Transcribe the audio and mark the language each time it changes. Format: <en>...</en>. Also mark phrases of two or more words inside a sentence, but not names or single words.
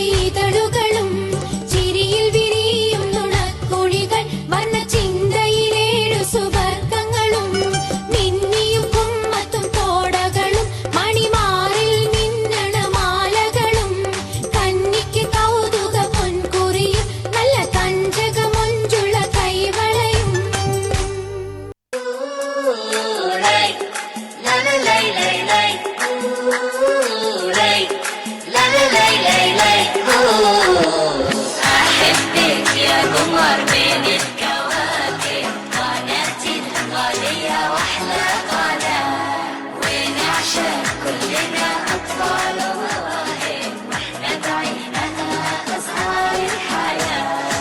<ml>തളുകളും ചിരിയിൽ വിരിയും നുണക്കുഴികൾ വർണ്ണ ചിന്തയിലേഴു സുവർഗങ്ങളും മിന്നിയും കുമ്മത്തും തോടകളും മണിമാറിൽ മിന്നണ മാലകളും കന്നിക്ക് കൗതുക പൊൻകുറിയും നല്ല കഞ്ചകമൊഞ്ചുള്ള കൈവളയും</ml> <ar>أحبك يا قمر بين الكواكب قناتي الغالية وأحلى قناة ونعشق كلنا أطفال ومواهب وإحنا بعيننا أزهار الحياة</ar>